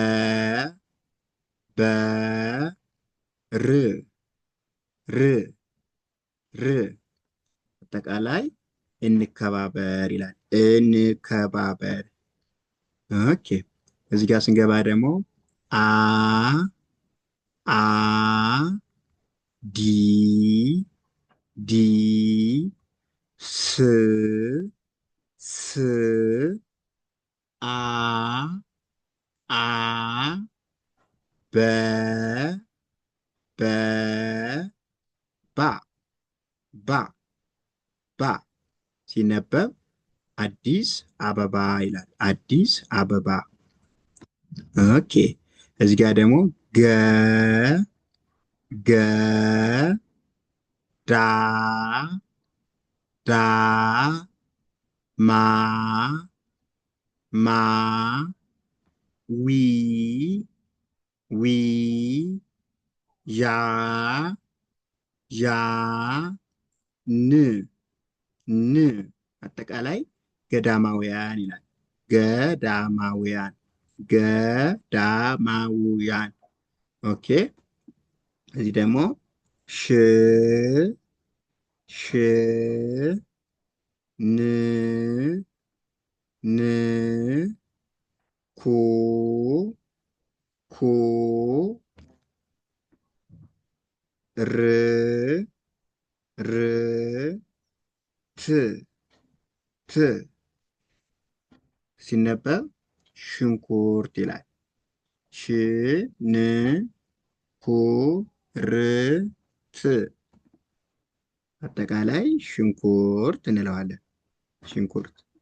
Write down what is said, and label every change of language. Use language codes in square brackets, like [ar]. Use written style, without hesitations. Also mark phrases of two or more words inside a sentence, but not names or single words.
[am] በ ር ር ር አጠቃላይ እንከባበር ይላል። እንከባበር። ኦኬ እዚህ ጋር ስንገባ ደግሞ አ አ ዲ ዲ ስ ስ አ አ በ በ ባ ባ ባ ሲነበብ አዲስ አበባ ይላል። አዲስ አበባ። ኦኬ እዚህ ጋር ደግሞ ገ ገ ዳ ዳ ማ ማ ዊ ዊ ያ ያ ን ን አጠቃላይ ገዳማውያን ይላል። ገዳማውያን ገዳማውያን። ኦኬ እዚህ ደግሞ ሽ ሽ ን ን ኩ ኩ ር ር ት ት ሲነበብ ሽንኩርት ይላል። ሽ ን ኩ ር ት አጠቃላይ ሽንኩርት እንለዋለን። ሽንኩርት።